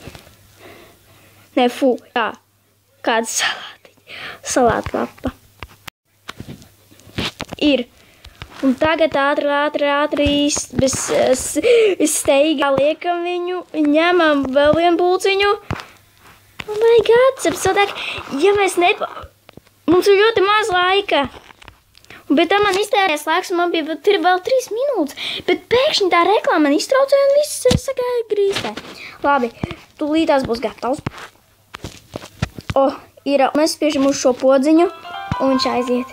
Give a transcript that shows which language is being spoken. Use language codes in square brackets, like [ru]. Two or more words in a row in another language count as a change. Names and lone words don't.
[lv] Nē, jā, kāda salātlapa. Ir. Un tagad ātri, bez steigā liekam viņu, ņemam vēl vienu bulciņu. [en] Oh my god, [lv] sapsotāk, ja mēs mums ir ļoti maz laika. Bet tā man iztērēs laiks, un man bija vēl 3 minūtes. Bet pēkšņi tā reklāma man iztraucēja, un viss sagāja grīstē. Labi, tūlītās būs gatavs. Mēs spiežam uz šo podziņu, un viņš aiziet.